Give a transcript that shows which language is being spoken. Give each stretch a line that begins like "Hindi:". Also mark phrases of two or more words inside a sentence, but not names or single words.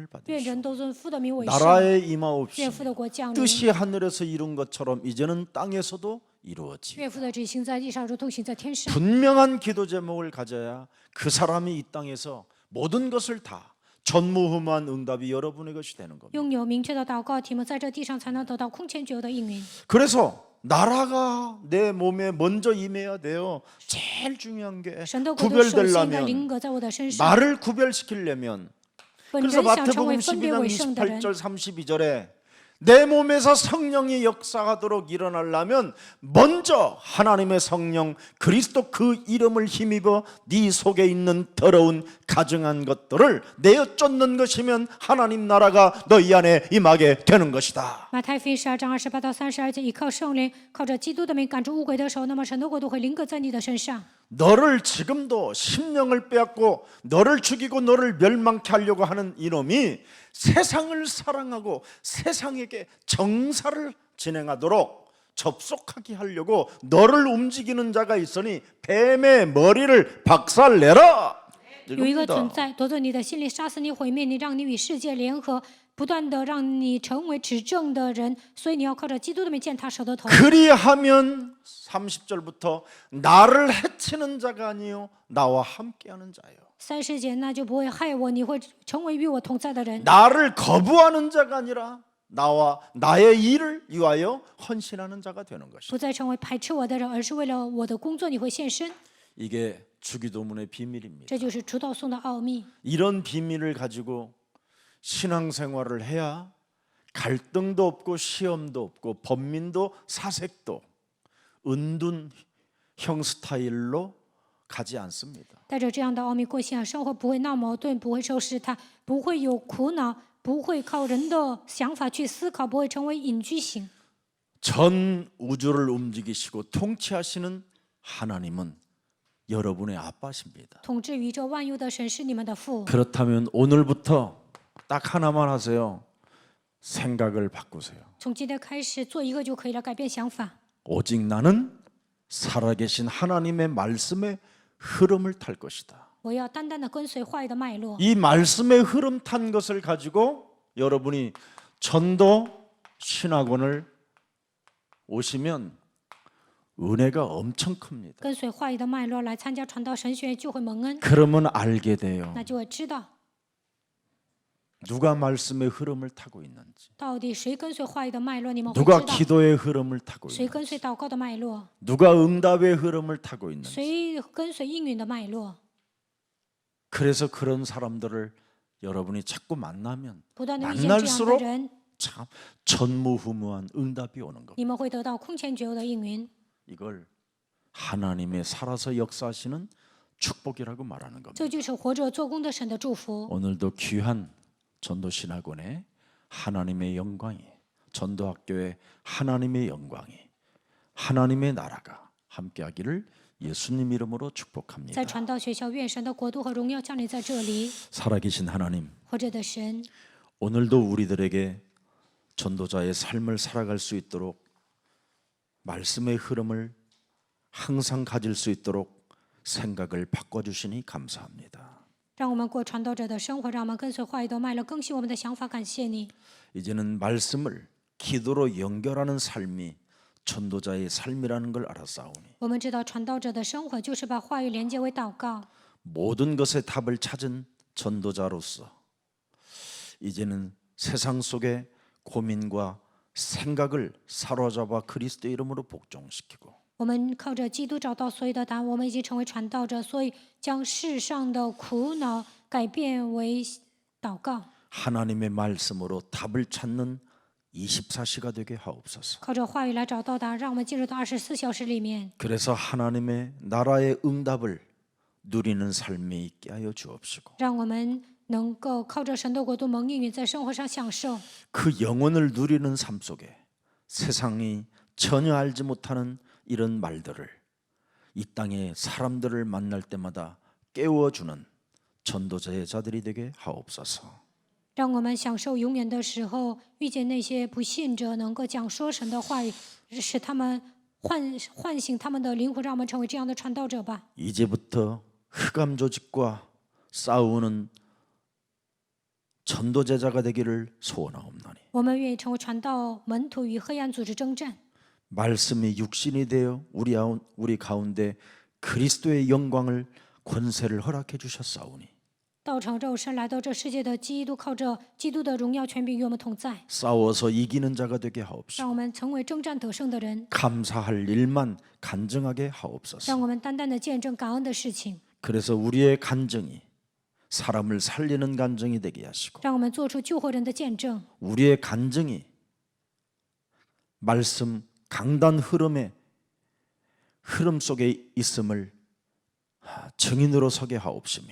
Chinese: 愿
Korean: 받으시고
Chinese: 人都尊父的名为圣，
Korean: 나라의
Chinese: 愿
Korean: 임하옵시며
Chinese: 父的国降临，
Korean: 뜻이 하늘에서 이룬 것처럼 이제는 땅에서도 이루어지.
Chinese: 愿父的旨意行在地上，如同行在天上。
Korean: 분명한 기도 제목을 가져야 그 사람이 이 땅에서 모든 것을 다 전무후무한 응답이 여러분의 것이 되는 겁니다.
Chinese: 拥有明确的祷告题目，在这地上才能得到空前绝后的应允。
Korean: 그래서 나라가 내 몸에 먼저 임해야 돼요. 제일 중요한 게
Chinese: 神的国度首先应该
Korean: 구별되려면
Chinese: 临格在我的身上。
Korean: 나를 구별시키려면
Chinese: 本
Korean: 그래서
Chinese: 人想成为
Korean: 마태복음
Chinese: 分别为圣的人，
Korean: 12장 28절 32절에 내 몸에서 성령이 역사하도록 일어나려면 먼저 하나님의 성령 그리스도 그 이름을 힘입어 네 속에 있는 더러운 가증한 것들을 내어 쫓는 것이면 하나님 나라가 너희 안에 임하게 되는 것이다.
Chinese: 马太福音12章28到32节，依靠圣灵，靠着基督的名赶出污鬼的手，那么神的国度会临格在你的身上。
Korean: 너를 지금도 심령을 빼앗고 너를 죽이고 너를 멸망케 하려고 하는 이놈이 세상을 사랑하고 세상에게 정사를 진행하도록 접속하게 하려고 너를 움직이는 자가 있으니 뱀의 머리를 박살내라.
Chinese: 有一个
Korean: 이겁니다.
Chinese: 存在夺走你的心里，杀死你，毁灭你，让你与世界联合，不断的让你成为执政的人。所以你要靠着基督的名践踏蛇的头。
Korean: 그리하면 30절부터 나를 해치는 자가 아니요 나와 함께하는 자요.
Chinese: 30 节，那就不会害我，你会成为与我同在的人。
Korean: 나를 거부하는 자가 아니라 나와 나의 일을 위하여 헌신하는 자가 되는 것이다.
Chinese: 不再成为排斥我的人，而是为了我的工作，你会献身。
Korean: 이게 주기도문의 비밀입니다.
Chinese: 这就是主祷颂的奥秘。
Korean: 이런 비밀을 가지고 신앙생활을 해야 갈등도 없고 시험도 없고 번민도 사색도 은둔형 스타일로 가지 않습니다.
Chinese: 带着这样的奥秘过信仰生活，不会闹矛盾，不会受试探，不会有苦恼，不会靠人的想法去思考，不会成为隐居型。
Korean: 전 우주를 움직이시고 통치하시는 하나님은 여러분의 아빠십니다.
Chinese: 统治宇宙万有的神是你们的父。
Korean: 그렇다면 오늘부터 딱 하나만 하세요. 생각을 바꾸세요.
Chinese: 从今天开始做一个就可以了，改变想法。
Korean: 오직 나는 살아계신 하나님의 말씀의 흐름을 탈 것이다.
Chinese: 我要单单的跟随话语的脉络。
Korean: 이 말씀의 흐름 탄 것을 가지고 여러분이 전도 신학원을 오시면 은혜가 엄청 큽니다.
Chinese: 跟随话语的脉络来参加传道神学院，就会蒙恩，
Korean: 그러면 알게 돼요.
Chinese: 那就会知道
Korean: 누가 말씀의 흐름을 타고 있는지,
Chinese: 到底谁跟随话语的脉络，你们会
Korean: 누가
Chinese: 知道
Korean: 기도의 흐름을 타고
Chinese: 谁
Korean: 있는지,
Chinese: 跟随祷告的脉络，
Korean: 누가 응답의 흐름을 타고 있는지.
Chinese: 谁跟随应允的脉络。
Korean: 그래서 그런 사람들을 여러분이 자꾸 만나면
Chinese: 不断的遇见这样的
Korean: 만날수록
Chinese: 人，
Korean: 참 전무후무한 응답이 오는 겁니다.
Chinese: 你们会得到空前绝后的应允。
Korean: 이걸 하나님의 살아서 역사하시는 축복이라고 말하는 겁니다.
Chinese: 这就是活着做工的神的祝福。
Korean: 오늘도 귀한 전도신학원에 하나님의 영광이, 전도학교에 하나님의 영광이, 하나님의 나라가 함께하기를 예수님 이름으로 축복합니다.
Chinese: 在传道学校，愿神的国度和荣耀降临在这里。
Korean: 살아계신 하나님,
Chinese: 活着的神，
Korean: 오늘도 우리들에게 전도자의 삶을 살아갈 수 있도록 말씀의 흐름을 항상 가질 수 있도록 생각을 바꿔주시니 감사합니다.
Chinese: 让我们过传道者的生活，让我们跟随话语的脉络更新我们的想法。感谢你，
Korean: 이제는 말씀을 기도로 연결하는 삶이 전도자의 삶이라는 걸 알았사오니
Chinese: 我们知道传道者的生活就是把话语连接为祷告。
Korean: 모든 것의 답을 찾은 전도자로서 이제는 세상 속의 고민과 생각을 사로잡아 그리스도의 이름으로 복종시키고
Chinese: 我们靠着基督找到所有的答案。我们已经成为传道者，所以将世上的苦恼改变为祷告。
Korean: 하나님의 말씀으로 답을 찾는 24시가 되게 하옵소서.
Chinese: 靠着话语来找到答案，让我们进入到24小时里面。
Korean: 그래서 하나님의 나라의 응답을 누리는 삶이 있게 하여 주옵시고
Chinese: 让我们能够靠着神的国度蒙应允，在生活上享受。
Korean: 그 영혼을 누리는 삶 속에 세상이 전혀 알지 못하는 이런 말들을 이 땅의 사람들을 만날 때마다 깨워주는 전도자의 자들이 되게 하옵소서.
Chinese: 让我们享受永远的时候，遇见那些不信者，能够讲说神的话语，使他们唤醒他们的灵魂，让我们成为这样的传道者吧。
Korean: 이제부터 흑암 조직과 싸우는 전도 제자가 되기를 소원하옵나니
Chinese: 我们愿意成为传道门徒，与黑暗组织征战。
Korean: 말씀이 육신이 되어 우리 가운데 그리스도의 영광을 권세를 허락해 주셨사오니
Chinese: 道成肉身来到这世界的基督，靠着基督的荣耀权柄与我们同在，
Korean: 싸워서 이기는 자가 되게
Chinese: 让
Korean: 하옵시고
Chinese: 我们成为征战得胜的人，
Korean: 감사할 일만 간증하게 하옵소서.
Chinese: 让我们单单的见证感恩的事情，
Korean: 그래서 우리의 간증이 사람을 살리는 간증이 되게 하시고
Chinese: 让我们做出救活人的见证，
Korean: 우리의 간증이 말씀 강단 흐름 속에 있음을 증인으로 서게 하옵시며